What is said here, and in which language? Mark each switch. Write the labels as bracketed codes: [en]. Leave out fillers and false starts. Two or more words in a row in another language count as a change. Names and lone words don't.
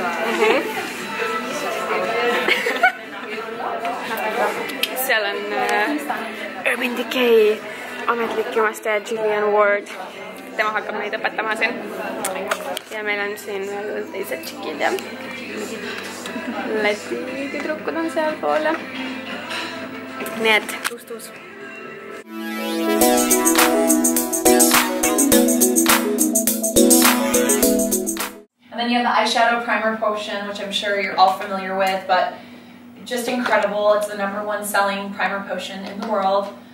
[et] Seal on Urban Decay ametlik jumastaja Julian Ward. Tema hakkab meid õpetama siin. Ja meil on siin veel teised tšikid ja Läti tüdrukud on seal pool. Nii et tuus. [en] And then you have the eyeshadow primer potion, which I'm sure you're all familiar with, but just incredible. It's the #1 selling primer potion in the world.